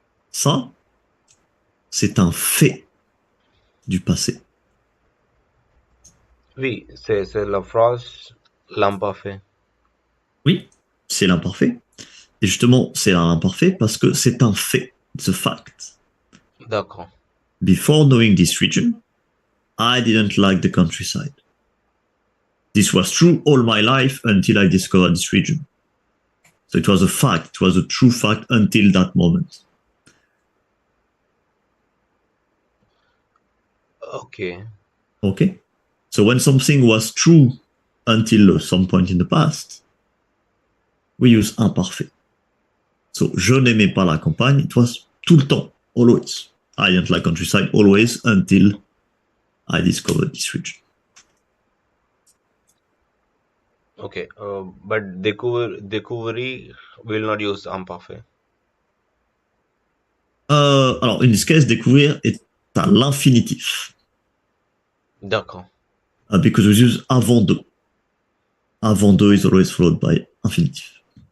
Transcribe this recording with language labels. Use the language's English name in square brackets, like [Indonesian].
[French] Ça, c'est un fait du passé. Oui, c'est la phrase l'imparfait. Oui, c'est l'imparfait. Et justement, c'est un imparfait parce que c'est un fait. [English] It's a fact. [French] D'accord. [English] Before knowing this region, I didn't like the countryside. This was true all my life until I discovered this region. So it was a fact. It was a true fact until that moment. Ok. Okay? So when something was true until some point in the past, we use imparfait. [French] So je n'aimais pas la campagne. [English] It was [French] tout le temps, [English] always. I didn't like countryside always until I discovered this region. Ok. But découvrir will not use imparfait. [French] Alors, [English] in this case, [French] découvrir est à l'infinitif. D'accord. [English] Because we use avant de. Avant de is always followed by infinitif.